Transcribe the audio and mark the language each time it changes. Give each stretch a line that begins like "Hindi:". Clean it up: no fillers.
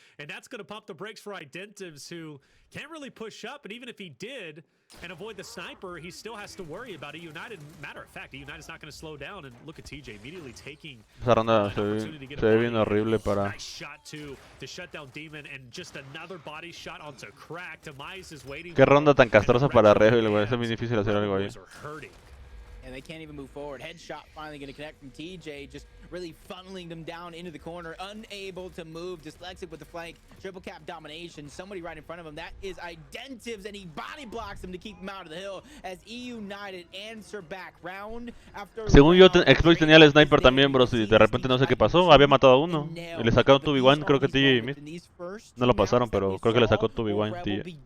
English: And that's going to pump the brakes for Identives, who can't really push up. And even if he did and avoid the sniper, he still has to worry about eUnited. Matter of fact, eUnited's not going to slow down. And look at TJ immediately taking
Spanish: Esa ronda se ve bien horrible para...
English: Nice shot to shut down Demon, and just another body shot onto Crack. Demise is waiting.
Spanish: Qué ronda tan castrosa para Rebel, güey. Es muy difícil hacer algo ahí.
English: And they can't even move forward. Headshot finally going to connect from TJ, just really funneling them down into the corner, unable to move. Dyslexic with the flank, triple cap domination. Somebody right in front of him. That is Identives, and he body blocks him to keep him out of the hill as eUnited answer back round after.
Spanish: Según yo, Exploit tenía el sniper también, bro. Si de repente no sé qué pasó, había matado a uno. Y le sacaron 2v1, creo que TJ y Mid. No lo pasaron, pero creo que le sacó 2v1 TJ.